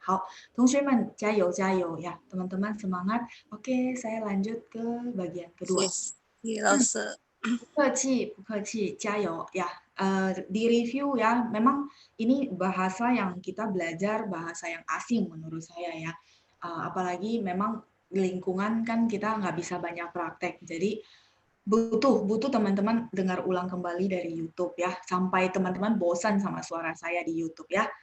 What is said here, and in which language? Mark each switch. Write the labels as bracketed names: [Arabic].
[Chinese] 好，同学们加油加油ya, [Indonesian] teman-teman semangat. Oke, saya lanjut ke bagian kedua. [Chinese] 谢谢老师。不客气，不客气，加油ya. [Indonesian] Di review ya, memang ini bahasa yang kita belajar, bahasa yang asing menurut saya ya. Apalagi memang lingkungan kan kita nggak bisa banyak praktek. Jadi butuh teman-teman dengar ulang kembali dari YouTube ya, sampai teman-teman bosan sama suara saya di YouTube ya.